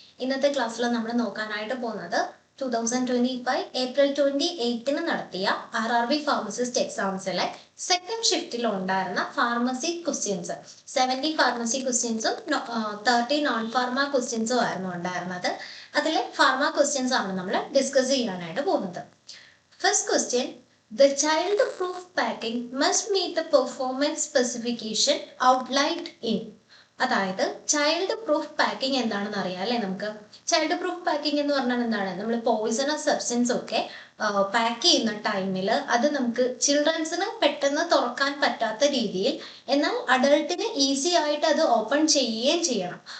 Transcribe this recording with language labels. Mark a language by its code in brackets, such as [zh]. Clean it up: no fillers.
[ml] ഇന്നത്തെ ക്ലാസ്സിൽ നമ്മൾ നോക്കാനായിട്ട് പോകുന്നത് 2025 ഏപ്രിൽ 28 നടത്തിയ RRB ഫാർമസിസ്റ്റ് എക്സാംസിലെ സെക്കൻഡ് ഷിഫ്റ്റിൽ ഉണ്ടായിരുന്ന ഫാർമസി ക്വസ്റ്റ്യൻസ് 70 ഫാർമസി ക്വസ്റ്റ്യൻസും 30 നോൺ ഫാർമ ക്വസ്റ്റ്യൻസും ആയിരുന്നു ഉണ്ടായിരുന്നത്. അതിലെ ഫാർമ ക്വസ്റ്റ്യൻസ് ആണ് നമ്മൾ ഡിസ്കസ് ചെയ്യാനായിട്ട് പോകുന്നത്. First question, [en] the child proof packing must meet the performance specification outlined in. [ml] അതായത് ചൈൽഡ് പ്രൂഫ് പാക്കിംഗ് എന്താണെന്ന് അറിയാം അല്ലെ നമുക്ക്. ചൈൽഡ് പ്രൂഫ് പാക്കിംഗ് എന്ന് പറഞ്ഞാൽ എന്താണ്, നമ്മൾ പോയിസണസ് സബ്സ്റ്റൻസ് ഒക്കെ പാക്ക് ചെയ്യുന്ന ടൈമിൽ അത് നമുക്ക് ചിൽഡ്രൻസിന് പെട്ടെന്ന് തുറക്കാൻ പറ്റാത്ത രീതിയിൽ, എന്നാൽ അഡൾട്ടിന് ഈസി ആയിട്ട് അത് ഓപ്പൺ ചെയ്യുകയും ചെയ്യണം.